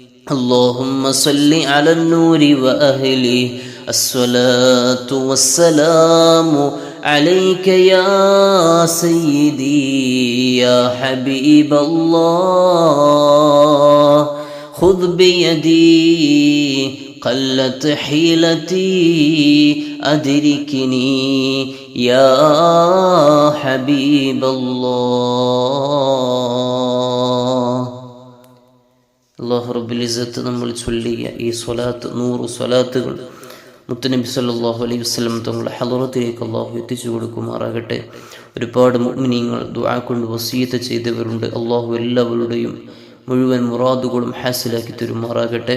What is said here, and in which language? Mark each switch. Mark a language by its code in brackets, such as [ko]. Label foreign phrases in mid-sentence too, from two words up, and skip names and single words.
[ar] اللهم صل على النور وأهله الصلاة والسلام عليك يا سيدي يا حبيب الله خذ بيدي قلت حيلتي أدركني يا حبيب الله. الله رب العزة [ml] നമ്മൾ ചൊല്ലിയ ഈ സ്വലാത്ത് 100 സ്വലാത്തുകൾ മുത്തുനബി [ar] صلى الله عليه وسلم [ml] തങ്ങളുടെ ഹളറത്തിലേക്ക് അല്ലാഹു എത്തിച്ചു കൊടുക്കുമാറാകട്ടെ. ഒരുപാട് മുഅ്മിനീങ്ങൾ ദുആ കൊണ്ട് വസിയത്ത് ചെയ്തവരുണ്ട്. അല്ലാഹു എല്ലാവരുടെയും മുഴുവൻ മുറാദുകളും ഹാസിലാക്കി തരുമാറാകട്ടെ.